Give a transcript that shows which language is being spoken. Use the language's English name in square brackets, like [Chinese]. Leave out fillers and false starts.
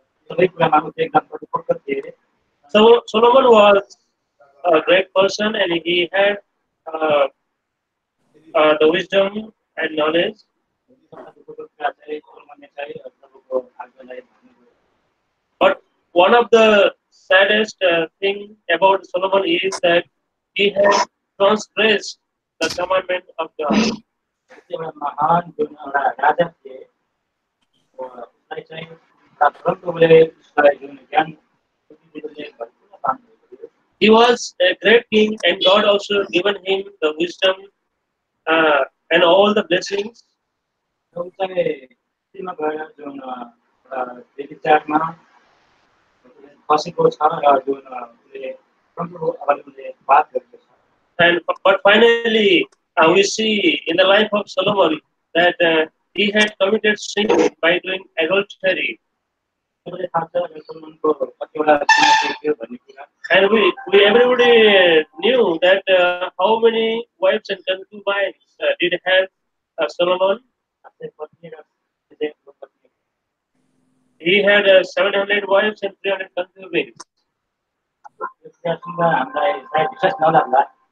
[Nepali] सबै कुरामा उसले एकदम परिपक्व थिए [English] So Solomon was a great person, and he had uh, the wisdom and knowledge. [Nepali] तपाईँको कुरा चाहिँ सोलोमनले चाहिँ तपाईँको आज्ञालाई मान्नुभयो [English] But one of the saddest thing about Solomon is that he had transgressed the commandment of God. [Nepali] एउटा महान जुन एउटा राजा थिए उसलाई चाहिँ परमप्रभुले उसलाई जुन ज्ञान बुद्धिले भरिपूर्ण पार्नुभएको थियो [English] He was a great king, and God also given him the wisdom and all the blessings. [Nepali] र ऊ चाहिँ दिल्लीमा गएर जुन एउटा व्यभिचारमा फसेको छ र जुन उसले परमप्रभु अगाडि उसले बात गरेको छ [English] But finally, we see in the life of Solomon that he had committed sin by doing adultery. [Nepali] तपाईँले थाहा छ सोलोमनको कतिवटा समस्या थियो भन्ने कुरा [English] And we everybody knew that how many wives and concubines did have Solomon. [Nepali] आफ्नै पत्नी र त्यसैको पत्नी [English] He had 700 wives and 300 concubines. [Nepali] यो कुरा सुन्दा हामीलाई सायद विश्वास नलाग्ला